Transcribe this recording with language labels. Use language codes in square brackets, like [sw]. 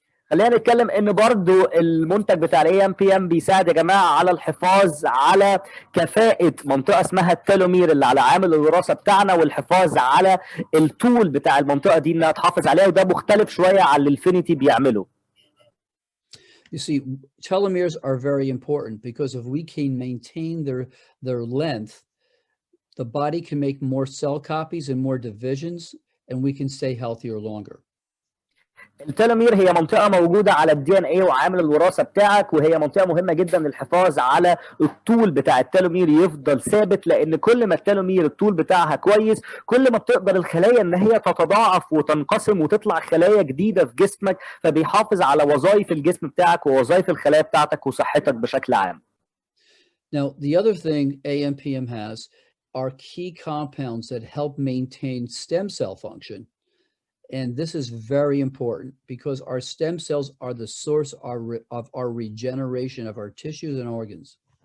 [ar] خلينا نتكلم ان برضو المنتج بتاع الاي ام بي ام بيساعد يا جماعه على الحفاظ على كفاءه منطقه اسمها التلومير اللي على عامل الوراثه بتاعنا، والحفاظ على الطول بتاع المنطقه دي انها تحافظ عليها، وده مختلف شويه عن اللي الفينيتي بيعمله. [en] You see, telomeres are very important because if we can maintain their length, the body can make more cell copies and more divisions, and we can stay healthier longer. [ar] التلومير هي منطقه موجوده على الدي ان اي وعامل الوراثه بتاعك، وهي منطقه مهمه جدا للحفاظ على الطول بتاع التلومير يفضل ثابت، لان كل ما التلومير الطول بتاعها كويس كل ما بتقدر الخلايا ان هي تتضاعف وتنقسم وتطلع خلايا جديده في جسمك، فبيحافظ على وظائف الجسم بتاعك ووظائف الخلايا بتاعتك وصحتك بشكل عام. [en] Now, the other thing AMPM has are key compounds that help maintain stem cell function. And this is very important because our stem cells are the source of our regeneration of our tissues and organs.